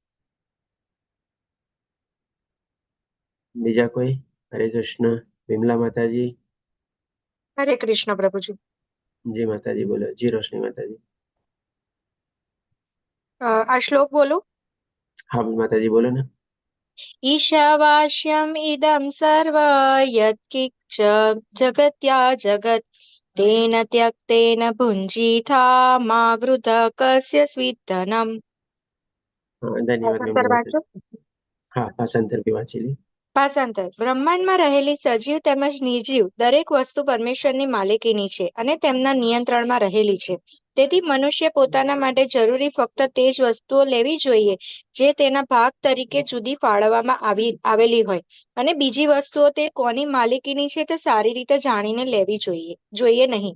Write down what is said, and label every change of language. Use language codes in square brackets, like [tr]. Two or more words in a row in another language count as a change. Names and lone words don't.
[gu] બીજા કોઈ? હરે કૃષ્ણ. વિમલા માતાજી. હરે કૃષ્ણ પ્રભુજી. જી માતાજી. બોલો. જી રોશની માતાજી. આ શ્લોક બોલો. હા માતાજી, બોલો ને. [sa] ईशावास्यम् इदं सर्व यत्किञ्च जगत्या जगत् तेन त्यक्तेन भुञ्जीथा मा गृध कस्य स्विद्धनम्। [gu] ધન્યવાદ વિમલા માતાજી. હા, ભાષાંતર બી વાંચેલી. ભાષાંતર. બ્રહ્માંડમાં રહેલી સજીવ તેમજ નિર્જીવ દરેક વસ્તુ પરમેશ્વરની માલિકીની છે અને તેમના નિયંત્રણમાં રહેલી છે. તેથી મનુષ્ય પોતાના માટે જરૂરી ફક્ત તે જ વસ્તુઓ લેવી જોઈએ જે તેના ભાગ તરીકે જુદી ફાળવવામાં આવેલી હોય, અને બીજી વસ્તુઓ તે કોની માલિકીની છે તે સારી રીતે જાણીને લેવી જોઈએ નહીં.